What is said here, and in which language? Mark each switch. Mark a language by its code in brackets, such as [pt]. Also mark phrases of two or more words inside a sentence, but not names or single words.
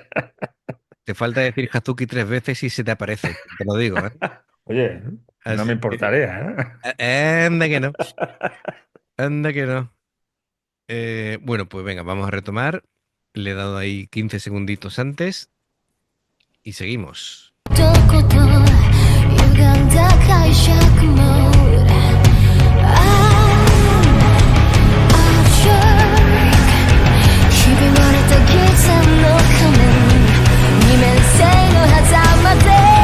[es] Te falta decir Hazuki 3 veces y se te aparece, te lo digo, ¿eh? Oye, no me Así que, importaría, anda que no, anda que no. Bueno, pues venga, vamos a retomar. Le he dado ahí 15 segunditos antes y seguimos. [ja] どこと歪んだ解釈も ひび割れたギターの仮面二面性の狭間で